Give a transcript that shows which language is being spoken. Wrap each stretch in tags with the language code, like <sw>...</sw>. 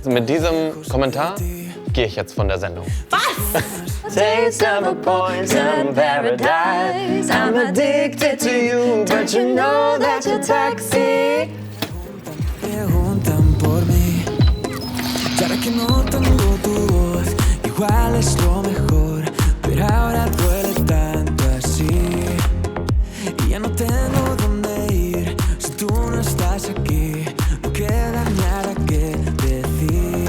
<de>Mit diesem Kommentar gehe ich jetzt von der Sendung. Was?</de> <en>Taste of a poison paradise. I'm addicted to you, but you know that you're toxic.</en> <es>Preguntan por mí, y ahora que no tengo tu voz, igual es lo mejor, pero ahora duele tanto así, y ya no tengo dónde ir, si tú no estás aquí, no queda nada que decir.</es>